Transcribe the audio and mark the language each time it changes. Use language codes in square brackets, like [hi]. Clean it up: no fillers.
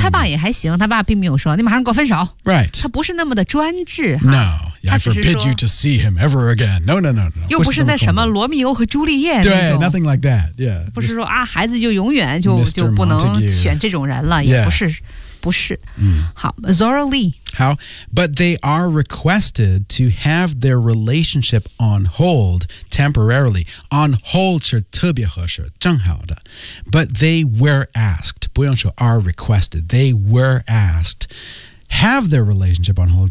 [zh] 他爸也还行他爸并没有说你马上给我分手。 [en] Right. [zh] 他不是那么的专制。 [en] No. I forbid you to see him ever again. No. [zh] 又不是那什么罗密欧和朱丽叶那种。对 [en] ，nothing like that. Yeah. [zh] 不是说啊，孩子就永远就不能选这种人了，也不是， [en] yeah. [zh] 不是。嗯、好 ，Zora Lee. [en] How? But they are requested to have their relationship on hold temporarily. On hold [zh] 是特别合适，正好的。 [en] But they were asked. [zh] 不用说 [en] are requested. They were asked have their relationship on hold.